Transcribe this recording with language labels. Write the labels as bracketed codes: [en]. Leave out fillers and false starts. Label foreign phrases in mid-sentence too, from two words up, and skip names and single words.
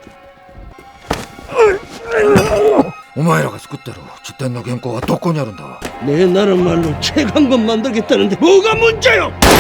[ja] お前らが作ってる辞典の原稿はどこにあるんだ。 [ko] 내 나라 말로 책 한 권 만들겠다는데 뭐가 문제요?